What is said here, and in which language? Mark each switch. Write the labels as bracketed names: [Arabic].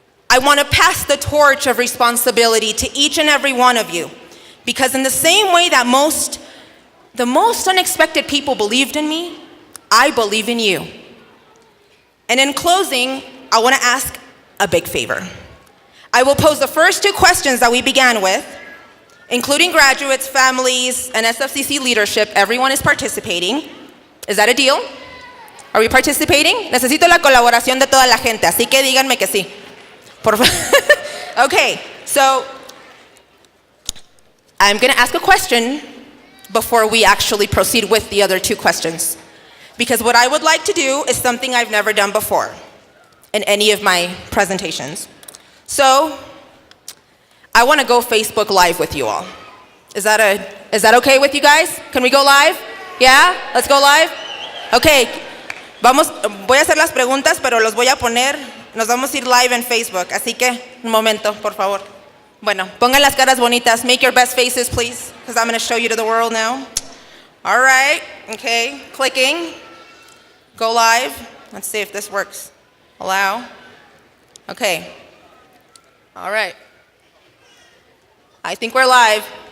[English] I want to pass the torch of responsibility to each and every one of you, because in the same way that the most unexpected people believed in me, I believe in you. And in closing, I want to ask a big favor. I will pose the first two questions that we began with, including graduates, families, and SFCC leadership. Everyone is participating. Is that a deal? Are we participating? [Spanish] Necesito la colaboración de toda la gente, así que díganme que sí. Por favor. [English] Okay, so I'm going to ask a question before we actually proceed with the other two questions. Because what I would like to do is something I've never done before in any of my presentations. So I want to go Facebook Live with you all. Is that okay with you guys? Can we go live? Yeah? Let's go live? Okay. [Spanish] Voy a hacer las preguntas, pero los voy a poner, nos vamos a ir live en Facebook. Así que, un momento, por favor. Bueno, pongan las caras bonitas. [English] Make your best faces, please, because I'm going to show you to the world now. All right. Okay. Clicking. Go live. Let's see if this works. Allow. Okay. All right. I think we're live.